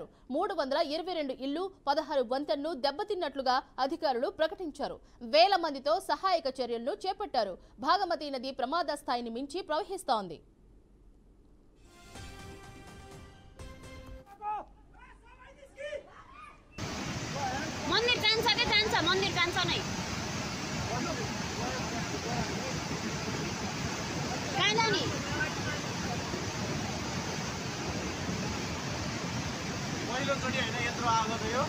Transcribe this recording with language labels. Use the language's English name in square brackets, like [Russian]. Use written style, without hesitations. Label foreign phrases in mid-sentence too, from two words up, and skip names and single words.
[Telugu] 322 ఇళ్లు, 16 వంతెనలు దెబ్బతిన్నట్లుగా అధికారులు ప్రకటించారు. వేల మందితో సహాయక చర్యలను చేపట్టారు. భాగమతి నది ప్రమాద స్థాయిని మించి ప్రవహిస్తోంది. [Nepali] मंदिर जान्छ नै काहीँ नि पहिलोचोटि हैन यत्रो आगो त यो